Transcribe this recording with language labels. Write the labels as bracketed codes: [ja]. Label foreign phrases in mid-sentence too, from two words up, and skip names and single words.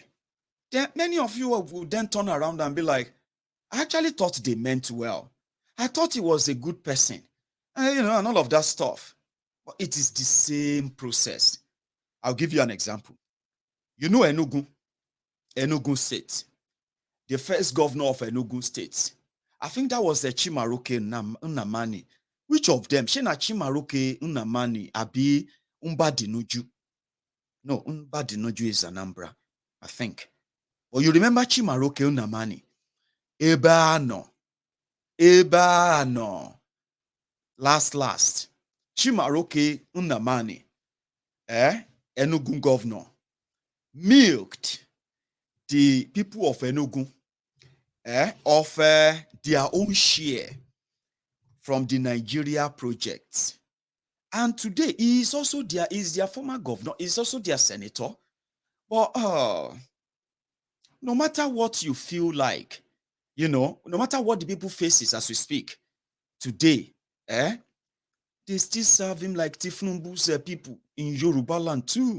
[en] Then many of you will then turn around and be like, I actually thought they meant well. I thought he was a good person. And, and all of that stuff. But it is the same process. I'll give you an example. You know Enugu State, the first governor of Enugu State. I think that was Chimaroke Nnamani. Which of them? Shena Chimaroke Nnamani Abi Mbadinuju. No, Mbadinuju is Anambra, I think. But you remember Chimaroke Nnamani? Ebano. Last. Chimaroke Nnamani, Enugu governor, milked the people of Enugu of their own share from the Nigeria project. And today, he is also their former governor, he is also their senator. But no matter what you feel like, no matter what the people faces as we speak, today, they still serve him like Tinubu's people in Yoruba land too.